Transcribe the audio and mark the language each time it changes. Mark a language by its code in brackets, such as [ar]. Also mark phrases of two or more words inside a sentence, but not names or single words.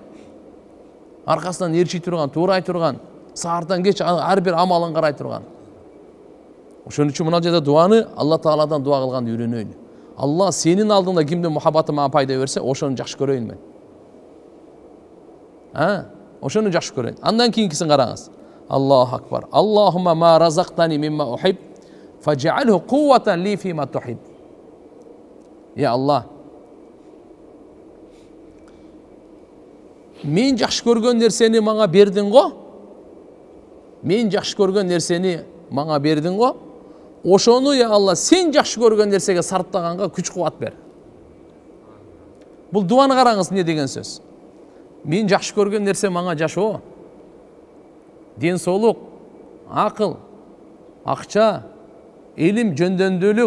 [ky] Аркасынан эрчий турган, туурай турган, саардан кеч ар бир амалын карай турган. Ошон үчүн мына жерде дуаны Алла Тааладан дуа кылганды үйрөнөйлү. Алла, сенин алдыңда кимдин мухаббаты мага пайда берсе, ошону жакшы көрөйүн мен. Ошону жакшы көрөйүн. Андан кийинкисин караңыз. [ar] الله أكبر. اللهم ما رزقتني مما أحب فاجعله قوة لي فيما تحب. [ky] Я Алла, мен жакшы көргөн нерсени мага бердиң го? Мен жакшы көргөн нерсени мага бердиң го? Ошону, я Алла, сен жакшы көргөн нерсеге сарптаганга күч кубат бер. Бул дуаны караңыз, эмне деген сөз? Мен жакшы көргөн нерсе мага жашоо, ден соолук, акыл, акча, илим, жөндөмдүүлүк.